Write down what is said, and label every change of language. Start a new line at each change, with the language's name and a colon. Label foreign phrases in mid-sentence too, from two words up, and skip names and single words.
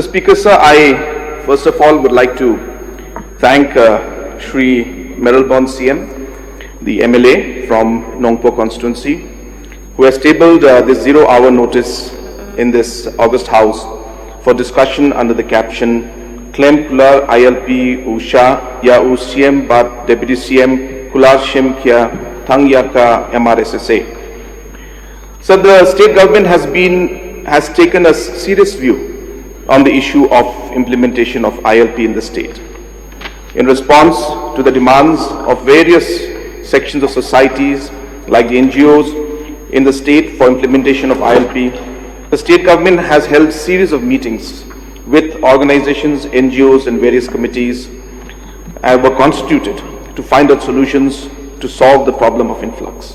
English: Speaker, sir, I first of all would like to thank Shri Meralbon CM, the MLA from Nongpo constituency, who has tabled this 0-hour notice in this August House for discussion under the caption
Khasi: Claim Kular ILP Usha Ya CM Bat Deputy CM Kular Shim Kya Thang Yaka MRSSA.
English: So the state government has taken a serious view on the issue of implementation of ILP in the state. In response to the demands of various sections of societies like the NGOs in the state for implementation of ILP, the state government has held series of meetings with organizations, NGOs and various committees were constituted to find out solutions to solve the problem of influx.